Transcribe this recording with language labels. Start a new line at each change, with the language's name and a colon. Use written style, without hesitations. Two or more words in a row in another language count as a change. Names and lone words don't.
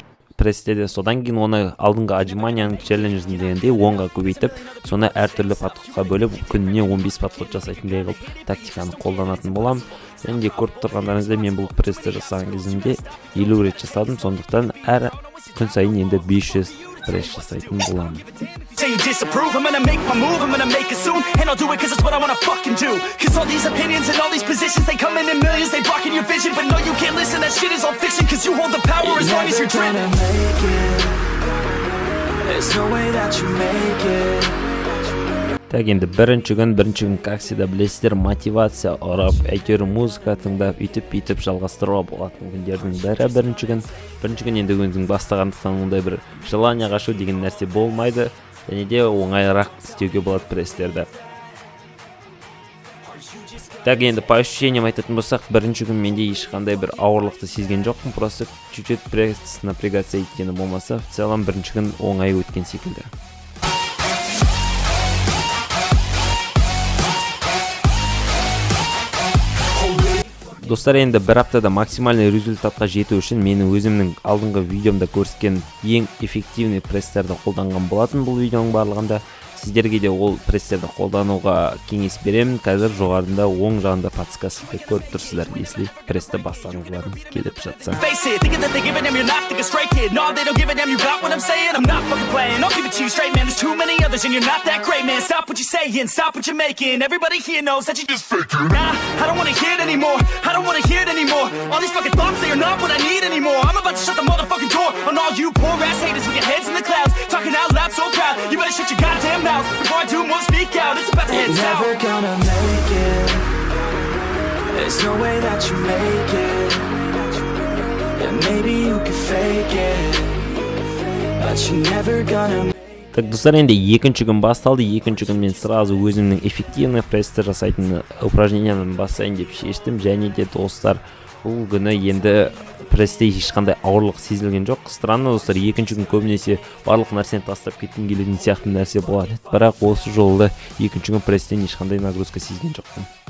Kazakh: Престе де содан кейін оны алдыңғы отжиманияның челленджін дегенде 10-ға көбейтіп, соны әртүрлі подходқа бөліп, күніне 15 подход жасайтындай қылып тактиканы қолданатын болам. Және де көріп тұрғандарыңызда мен бұл престі жасаған кезімде 50 рет жасадым, сондықтан әр күн сайын енді 500 пресс жасайтын боламын.
English: Say you disapprove, I'm gonna make my move, I'm gonna make it soon. And I'll do it cause it's what I wanna fucking do. Cause all these opinions and all these positions, they come in millions, they blocking your vision. But no, you can't listen, that shit is all fiction. Cause you hold the power as long as you're dreaming. There's no way that you make it.
Kazakh: Так, енді бірінші күн,
Russian: как всегда
Kazakh: білесіздер, мотивация ұрап, әйтеуір музыка тыңдап, үйтіп жалғастыруға болатын күндердің бірі бірінші күн енді өзің бастағандықтан ондай бір желание ашу деген нәрсе болмайды, және де оңайырақ істеуге болады пресстерді. Так, енді
Russian: по ощущениям
Kazakh: айтатын болсақ, бірінші күн менде ешқандай бір ауырлықты сезген жоқпын,
Russian: просто чуть-чуть пресс напрягаться
Kazakh: еткені болмаса,
Russian: в целом
Kazakh: бірінші күн оңай өткен секілді. Достар, енді бір аптада максимальный результатқа жету үшін менің өзімнің алдыңғы видеомда көрсеткен ең эффективный пресстерді қолданған болатын. Бұл видеоның барлығында сіздерге де ол пресстерді қолдануға кеңес беремін. Қазір жоғарында оң жағында подсказкада көріп тұрсыздар, если прессті бастағыңыз келіп жатса.
English: I don't wanna hear it anymore. All these fucking thoughts, they are not what I need anymore. I'm about to shut the motherfucking door on all you poor ass haters with your heads in the clouds, talking out loud so proud. You better shut your goddamn mouth before I do more speak out. It's about to head south. You're never gonna make it. There's no way that you make it. Yeah, maybe you can fake it, but you're never gonna.
Kazakh: Так, достар, енді екінші күн басталды. Екінші күн мен сразу өзімнің эффективный прессті жасайтын упражненияны бастайын деп шештім. Және де достар, бұл күні енді прессте ешқандай ауырлық сезілген жоқ. Странно достар, екінші күн көбінесе барлық нәрсені тастап кеткім келетін сияқты нәрсе болады. Бірақ осы жолы екінші күн пресстен ешқандай нагрузка сезген жоқпын.